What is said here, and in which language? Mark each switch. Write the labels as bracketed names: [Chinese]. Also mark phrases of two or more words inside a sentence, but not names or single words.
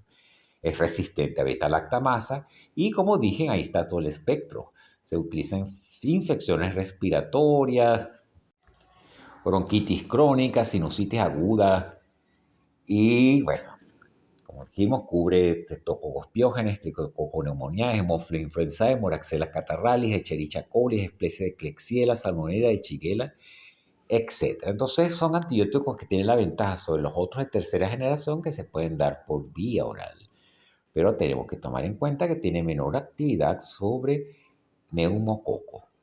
[Spanish] Es resistente a beta-lactamasa y, como dije, ahí está todo el espectro. Se utilizan infecciones respiratorias, bronquitis crónica, sinusitis aguda y, bueno, como dijimos, cubre Streptococcus pyogenes, Streptococcus pneumoniae, Haemophilus influenzae, Moraxella catarrhalis, Escherichia coli, especie de Klebsiella, Salmonella, de Shigella, etc. Entonces son antibióticos que tienen la ventaja sobre los otros de tercera generación que se pueden dar por vía oral. Pero tenemos que tomar en cuenta que tiene menor actividad sobre neumococo.